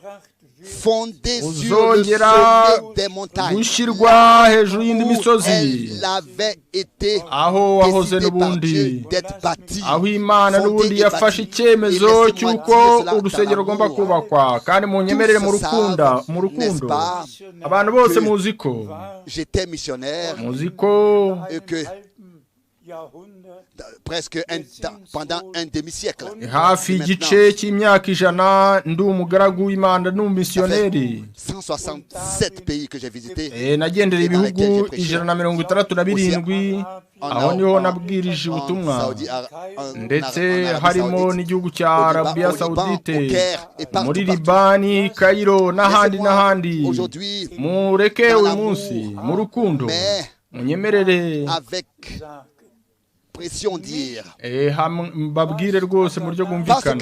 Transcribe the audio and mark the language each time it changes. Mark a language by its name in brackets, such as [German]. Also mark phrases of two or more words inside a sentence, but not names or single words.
[Kinyarwanda] uzongera gushyirwa hejuru y'indi misozi, aho wahoze n'ubundi, aho Imana n'ubundi yafashe icyemezo cy'uko urusengero rugomba kubakwa. kandi mu nyemerere mu rukundo, abantu bose muzi ko [French] presque pendant un demi-siècle. [Kinyarwanda] hafi igice cy'imyaka 100 ndi umugaragu w'Imana n'umumisiyoneri. [French] 167 pays que j'ai visité. [Kinyarwanda] nagendereye ibihugu 167, aho niho nabwirije ubutumwa, ndetse harimo n'igihugu cya Arabia Saudite, muri Libani, Cairo n'ahandi. mureke uyu munsi mu rukundo, munyemerere mbabwire rwose mu buryo bwumvikana.